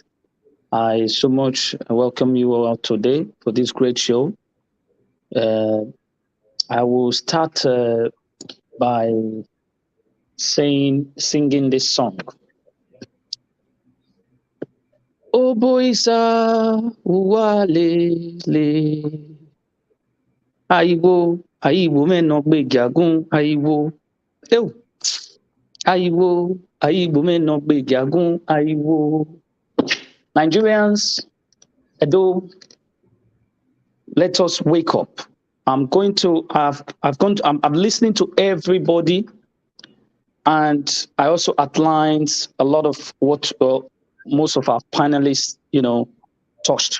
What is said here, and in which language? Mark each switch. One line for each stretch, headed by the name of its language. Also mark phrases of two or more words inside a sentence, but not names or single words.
English: I so much welcome you all today for this great show. I will start by singing this song. Oh boys, le.
Yoruba: Aiwo meno gbe jagun aiwo. Ew. Aiwo meno gbe jagun aiwo.
English: Nigerians, Edo, let us wake up. I'm listening to everybody, and I also outlined a lot of what most of our panelists, touched.